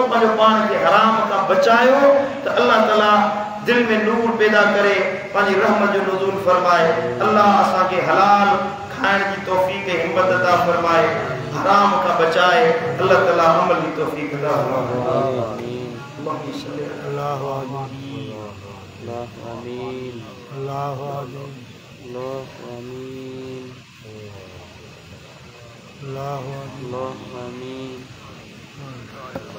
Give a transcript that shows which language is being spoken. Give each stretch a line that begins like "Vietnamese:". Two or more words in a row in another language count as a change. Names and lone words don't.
Sindhi: पंहिंजो पाण खे हराम खां बचायो त अल्लाह ताला दिल में नूर पैदा करे पंहिंजी रहमत जो नुज़ूल फरमाए अल्लाह असांखे हलाल खाइण जी तौफ़ीक़ हिम्मत अता फरमाए हराम खां बचाए अल्लाह ताला अमल जी तौफ़ीक़ अता फरमाए अल्लाह आमीन अल्लाह आमीन अल्लाह आमीन अल्लाह आमीन अल्लाह आमीन